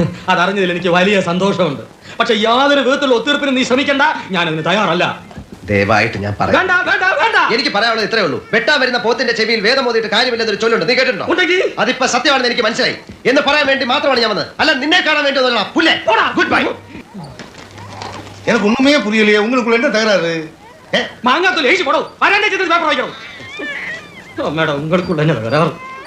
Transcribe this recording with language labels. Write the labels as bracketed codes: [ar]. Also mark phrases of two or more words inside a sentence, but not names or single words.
[ml] അതറിഞ്ഞതിൽ എനിക്ക് വലിയ സന്തോഷമുണ്ട്. പക്ഷെ യാതൊരു വിധത്തിലുള്ള ഒത്തീർപ്പിനും നീ ശ്രമിക്കണ്ട. ഞാനതിന് തയ്യാറല്ല. ദയവായിട്ട് ഞാൻ പറയാം. എനിക്ക് പറയാനുള്ളത് ഇത്രേ ഉള്ളൂ. വെട്ടാൻ വരുന്ന പോത്തിന്റെ ചെവിയിൽ വേദം ഓതിയിട്ട് കാര്യമില്ലെന്നൊരു ചൊല്ലുണ്ട്. നീ കേട്ടിട്ടുണ്ടോ? അതിപ്പോ സത്യമാണെന്ന് എനിക്ക് മനസ്സിലായി എന്ന് പറയാൻ വേണ്ടി മാത്രമാണ് ഞാൻ വന്നത്. അല്ല നിന്നെ കാണാൻ വേണ്ടി [en] good bye. [ta] எனக்கு ஒண்ணுமே புரியலையே. உங்களுக்குள்ள என்ன தகராறு? மாங்காத்தூள் எழுதி போடும். வரேன் பேப்பர் வைக்கிறோம். மேடம் உங்களுக்குள்ள என்ன தகராறு?